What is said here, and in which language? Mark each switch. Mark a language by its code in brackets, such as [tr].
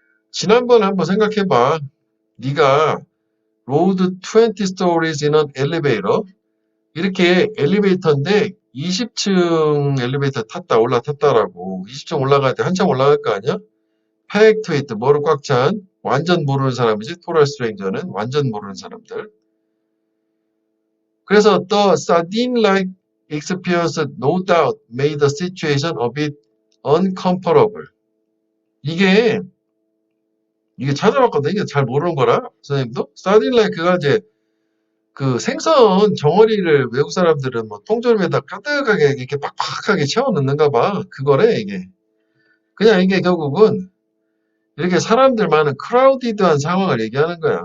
[ko] 지난번 한번 생각해봐. 네가 [en] rode 20 stories in an elevator [ko] 이렇게 엘리베이터인데 20층 엘리베이터 탔다 올라탔다라고 20층 올라갈 때 한참 올라갈 거 아니야? [en] packed with [ko] 뭐로 꽉 찬 완전 모르는 사람이지 total stranger는 완전 모르는 사람들. [en] 그래서 the sardine-like experience no doubt made the situation a bit uncomfortable. [ko] 이게 찾아봤거든. 이게 잘 모르는 거라 선생님도 sardine-like가 이제 그 생선 정어리를 외국 사람들은 뭐 통조림에다 가득하게 이렇게 빡빡하게 채워 넣는가 봐. 그거래, 이게. 그냥 이게 결국은 이렇게 사람들 많은 크라우디드한 상황을 얘기하는 거야.